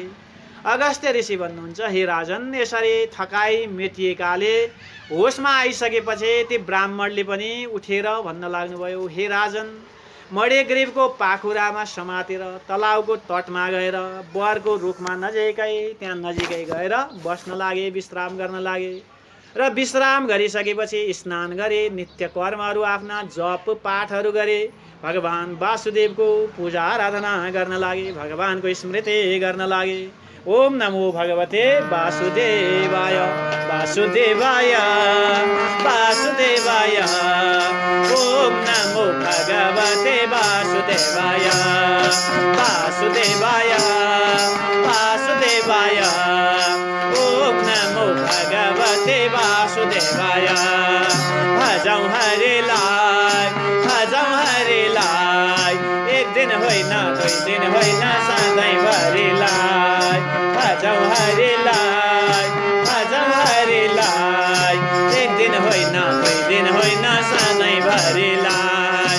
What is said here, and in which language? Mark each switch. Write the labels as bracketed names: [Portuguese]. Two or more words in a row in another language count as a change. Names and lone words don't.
[Nepali] अगस्त्य ऋषि भन्नुहुन्छ, हे राजन, यसरी थकाइ मेटिएकाले होसमा आइसकेपछि ती ब्राह्मणले पनि उठेर भन्न लाग्नुभयो, हे राजन, मणिग्रीवको पाखुरामा समातेर तलाउको तटमा गएर बरको रुखमा त्यहाँ नजिकै गएर बस्न लागे, विश्राम गर्न लागे। र विश्राम गरिसकेपछि स्नान गरे, नित्य कर्महरू आफ्ना जप पाठहरू गरे, भगवान् वासुदेवको पूजा आराधना गर्न लागे, भगवानको स्मृति गर्न लागे। [Sanskrit] ओम नमो भगवते वासुदेवाय वासुदेवाय वासुदेवाय। ओम नमो भगवते वासुदेवाय वासुदेवाय वासुदेवाय। ओम नमो भगवते वासुदेवाय। [Nepali] भजौ हरिलाई भजौ हरिलाई, एक दिन होइन 2 दिन होइन सधैँभरिलाई। भजौ हरिलाई भजौ हरिलाई, एक दिन होइन 2 दिन होइन सधैँभरिलाई।